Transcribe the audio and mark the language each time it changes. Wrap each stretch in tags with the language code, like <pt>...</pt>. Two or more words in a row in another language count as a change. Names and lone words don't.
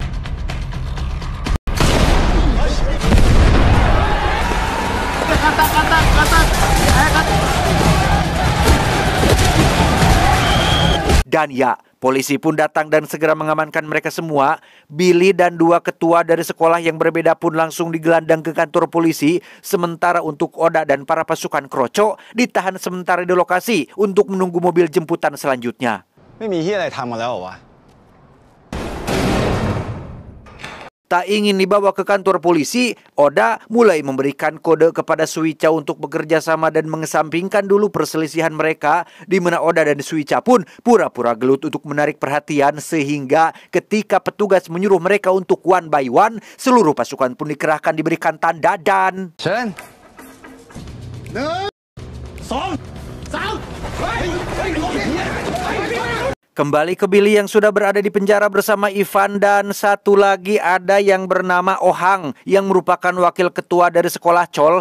<id>Dan ya, polisi pun datang dan segera mengamankan mereka semua. Billy dan dua ketua dari sekolah yang berbeda pun langsung digelandang ke kantor polisi. Sementara untuk Oda dan para pasukan Kroco ditahan sementara di lokasi untuk menunggu mobil jemputan selanjutnya.</id> <th>ไม่มีเหี้ยอะไรทำมาแล้วเหรอวะ</th> <id>Tak ingin dibawa ke kantor polisi, Oda mulai memberikan kode kepada Suica untuk bekerja sama dan mengesampingkan dulu perselisihan mereka, di mana Oda dan Suica pun pura-pura gelut untuk menarik perhatian, sehingga ketika petugas menyuruh mereka untuk</id> <en>one by one,</en> <id>seluruh pasukan pun dikerahkan diberikan tanda dan...</id> <th>เชิญ</th> <id>Kembali ke Billy yang sudah berada di penjara bersama Ivan, dan satu lagi ada yang bernama Ohang yang merupakan wakil ketua dari sekolah Chol.</id>